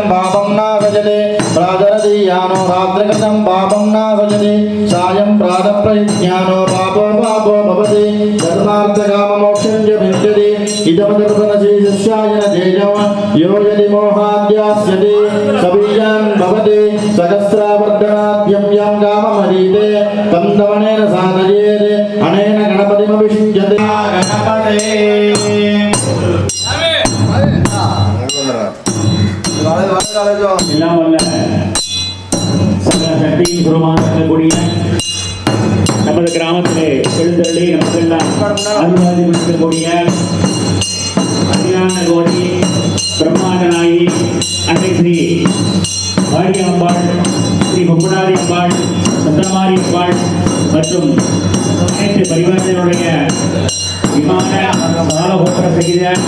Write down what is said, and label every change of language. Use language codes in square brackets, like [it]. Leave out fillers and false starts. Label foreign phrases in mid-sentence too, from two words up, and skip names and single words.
[sa] पापं नासजते प्रातरदीयानो रात्रिकृतं पापं नासजते सायं प्रातः प्रयुज्ञानो पापो भवति धर्मार्थकाममोक्षं च भिद्यते इदमदर्पणशेषस्यायन तेजम् यो यदि मोहाद्यास्यति सबीजान् भवति सहस्रावर्धनाद्यं यं काममरीते तं दमनेन साधयेत् अनेन गणपतिमभिषिञ्चते गणपते [ta] எல்லாம் வல்ல சகல சக்தியின் குருவான இருக்கக்கூடிய நமது கிராமத்திலே எழுந்தருளி நமக்கெல்லாம் அருள்வாதி இருக்கக்கூடிய அரியான கோடி பிரம்மாண்ட நாயகி அன்னை ஸ்ரீ வாடி அம்பாள், ஸ்ரீ முப்படாதி அம்பாள், சந்திரமாரி அம்பாள் மற்றும் அனைத்து பரிவாரத்தினுடைய விமான சாலகோபுர செய்த